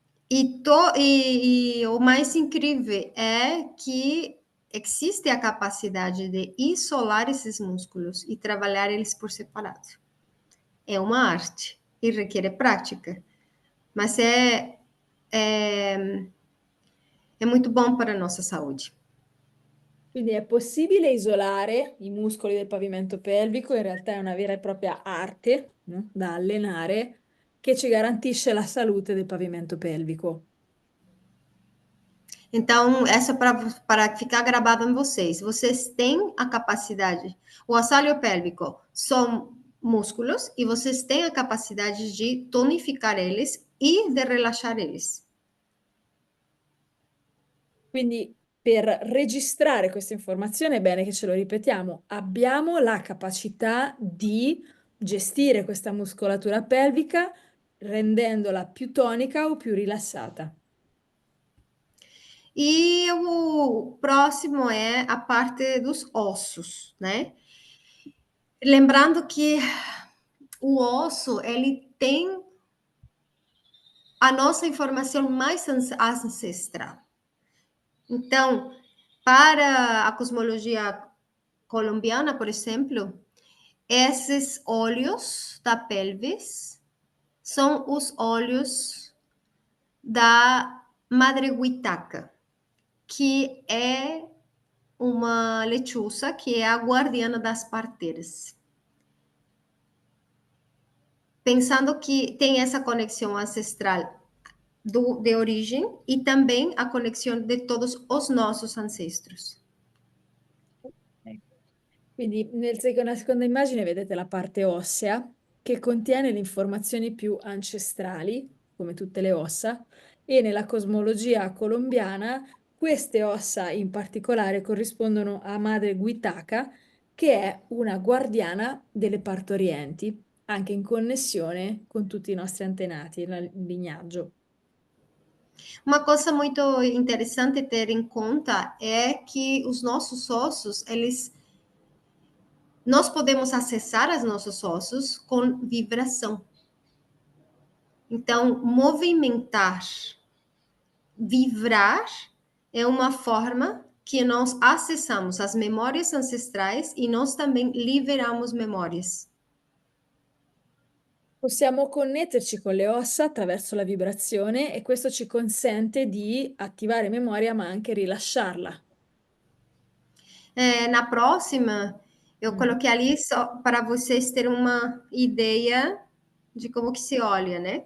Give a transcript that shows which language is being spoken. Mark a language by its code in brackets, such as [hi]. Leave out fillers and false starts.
[pt] E o mais incrível é que existe a capacidade de isolar esses músculos e trabalhar eles por separado. É uma arte e requer prática, mas é, é muito bom para a nossa saúde. [it] Quindi è possibile isolare i muscoli del pavimento pelvico, in realtà è una vera e propria arte, no, da allenare che ci garantisce la salute del pavimento pelvico. [pt] Então, essa é para ficar gravado em vocês. Vocês têm a capacidade. O assoalho pélvico são músculos e vocês têm a capacidade de tonificar eles e de relaxar eles. [it] Quindi per registrare questa informazione è bene che ce lo ripetiamo. Abbiamo la capacità di gestire questa muscolatura pelvica rendendola più tonica o più rilassata. [pt] E o próximo é a parte dos ossos, né? Lembrando que o osso, ele tem a nossa informação mais ancestral. Então, para a cosmologia colombiana, por exemplo, esses olhos da pelvis são os olhos da Madre Huitaca, que é uma lechuza que é a guardiana das parteiras. Pensando que tem essa conexão ancestral de origem e também a conexão de todos os nossos ancestros. [it] Quindi nella seconda immagine vedete la parte ossea che contiene le informazioni più ancestrali, come tutte le ossa, e nella cosmologia colombiana queste ossa in particolare corrispondono a Madre Guitaca, che è una guardiana delle partorienti, anche in connessione con tutti i nostri antenati, il lignaggio. [pt] Uma coisa muito interessante ter em conta é que os nossos ossos, nós podemos acessar os nossos ossos com vibração. Então, movimentar, vibrar é uma forma que nós acessamos as memórias ancestrais e nós também liberamos memórias. [it] Possiamo connetterci con le ossa attraverso la vibrazione e questo ci consente di attivare memoria ma anche rilasciarla. [pt] Na próxima, eu coloquei ali só para vocês terem uma ideia de como que se olha, né?